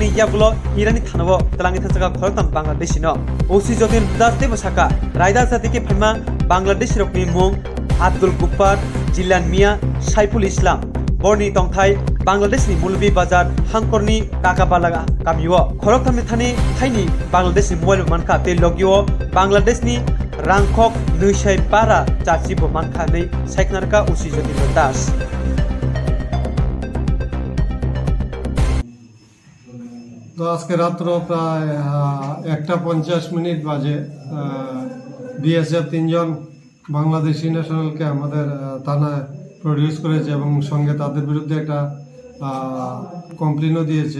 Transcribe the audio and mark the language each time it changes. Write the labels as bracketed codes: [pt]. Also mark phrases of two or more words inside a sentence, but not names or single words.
[trp] यागुलो इरानी थानाव तलांगि थांजाखा खरकताम बांग्लादेशिनो ओसि जतिन दास देबसाका रायदा जातिके फाइमा बांग्लादेश रकनि मुं आब्दुल गुप्पार जिल्लान मिया साइफुल इस्लाम बरनि तंथाय बांग्लादेशनि मुलबी बाजार हांकरनि काकाबालागा कामियो खरकतामनि थानि थाइनि बांग्लादेशनि मोबाइल मानखा ते लगियो बांग्लादेशनि रांखक नैसाय बारा चार्जिबो मानखा नै साइकनारका उसि जतिन्द्र दास [bn] তো আজকে রাত্র প্রায় 1:50 বাজে বিএসএফ 3 জন বাংলাদেশি ন্যাশনালকে আমাদের থানায় প্রডিউস করেছে এবং সঙ্গে তাদের বিরুদ্ধে একটা কমপ্লেনও দিয়েছে।